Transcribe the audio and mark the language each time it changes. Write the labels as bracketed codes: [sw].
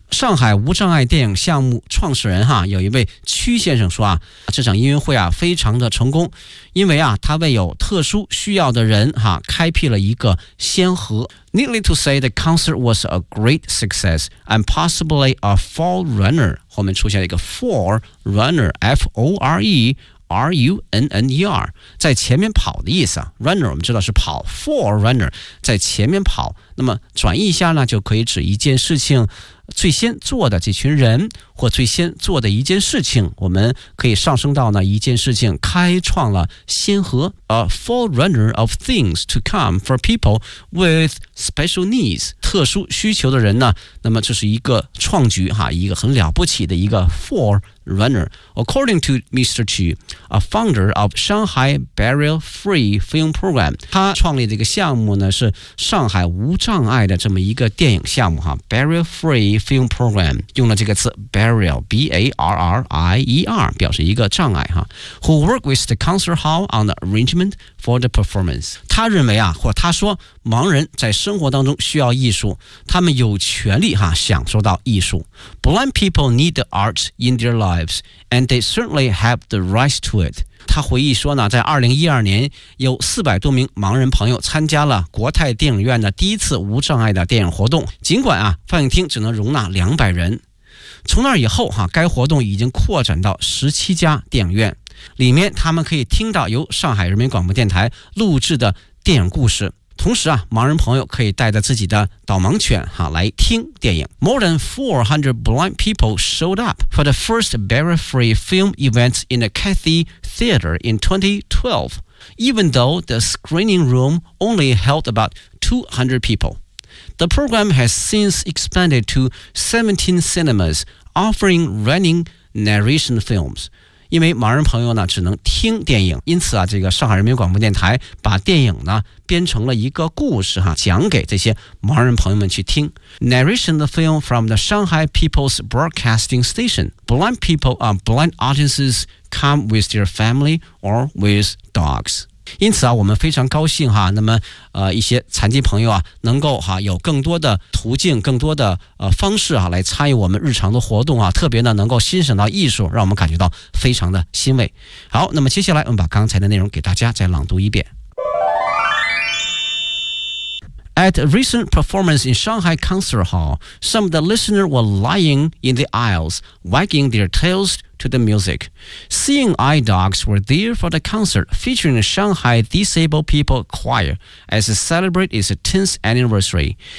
[zh] 上海无障碍电影项目创始人哈，有一位屈先生说啊，这场音乐会啊非常的成功，因为啊他为有特殊需要的人哈开辟了一个先河。 [en] Needly to say, the concert was a great success and possibly a forerunner. [zh] 后面出现了一个 forerunner, F-O-R-E-R-U-N-N-E-R, 在前面跑的意思啊。 Runner 我们知道是跑 ，forerunner 在前面跑。那么转译一下呢，就可以指一件事情。最先做的这群人或最先做的一件事情，我们可以上升到呢一件事情开创了先河。 [en] A forerunner of things to come for people with special needs, [zh] 特殊需求的人呢，那么这是一个创举哈，一个很了不起的一个 forerunner. [en] According to Mr. Chu, a founder of Shanghai Barrier Free Film Program, [zh] 他创立这个项目呢是上海无障碍的这么一个电影项目哈， [en] Barrier Free Film Program, [zh] 用了这个词 Barrier, B-A-R-R-I-E-R, 表示一个障碍哈。 [en] Who worked with the concert hall on the arrangement for the performance. [zh] 他认为啊，或他说盲人在生活当中需要艺术，他们有权利哈享受到艺术。 [en] Blind people need the arts in their lives, and they certainly have the right to it. [zh] 他回忆说呢，在2012年有400多名盲人朋友参加了国泰电影院的第一次无障碍的电影活动，尽管啊放映厅只能容纳200人。从那以后哈，该活动已经扩展到17家电影院，里面他们可以听到由上海人民广播电台录制的电影故事。同时啊，盲人朋友可以带着自己的导盲犬哈来听电影。 [en] More than 400 blind people showed up for the first barrier-free film event in the Cathay Theater in 2012, even though the screening room only held about 200 people. The program has since expanded to 17 cinemas offering running narration films. [zh] 因为盲人朋友呢只能听电影，因此啊，这个上海人民广播电台把电影呢编成了一个故事哈，讲给这些盲人朋友们去听。 [en] Narration the film from the Shanghai People's Broadcasting Station. Blind people and blind audiences come with their family or with dogs. [zh] 因此啊，我们非常高兴哈，那么一些残疾朋友啊能够哈有更多的途径，更多的方式啊来参与我们日常的活动啊，特别呢能够欣赏到艺术，让我们感觉到非常的欣慰。好，那么接下来我们把刚才的内容给大家再朗读一遍。 [en] At a recent performance in Shanghai Concert Hall, some of the listeners were lying in the aisles, wagging their tails to the music. Seeing eye dogs were there for the concert featuring the Shanghai Disabled People Choir as it celebrated its 10th anniversary.